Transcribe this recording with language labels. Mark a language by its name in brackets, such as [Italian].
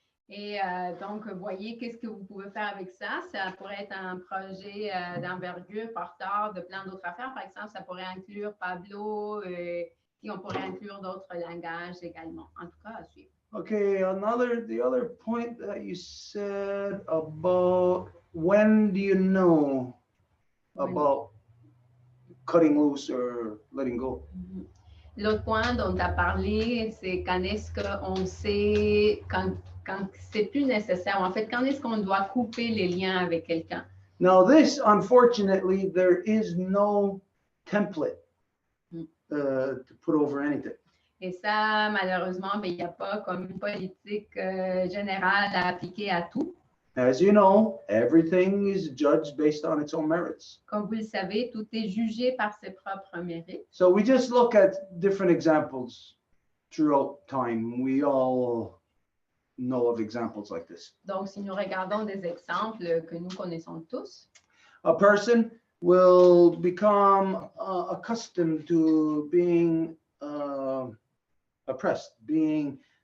[French] Et donc, voyez qu'est-ce que vous pouvez faire avec ça. Ça pourrait être un projet d'envergure porteur de plein d'autres affaires. Par exemple, ça pourrait inclure Pablo, et on pourrait inclure d'autres langages également. En tout cas, à suivre. [English] Okay, the other point that you said about when do you know about cutting loose or letting go? [French] L'autre point dont tu as parlé, c'est quand est-ce qu'on sait, quand c'est plus nécessaire, en fait, quand est-ce qu'on doit couper les liens avec quelqu'un? [English] Now this, unfortunately, there is no template to put over anything. [French] Et ça, malheureusement, il n'y a pas comme une politique générale à appliquer à tout. [English] As you know, everything is judged based on its own merits. [French] Comme vous le savez, tout est jugé par ses propres mérites. [English] So we just look at different examples throughout time. We all know of examples like this. [French] Donc, si nous regardons des exemples que nous connaissons tous, [English] A person will become accustomed to being oppressed, being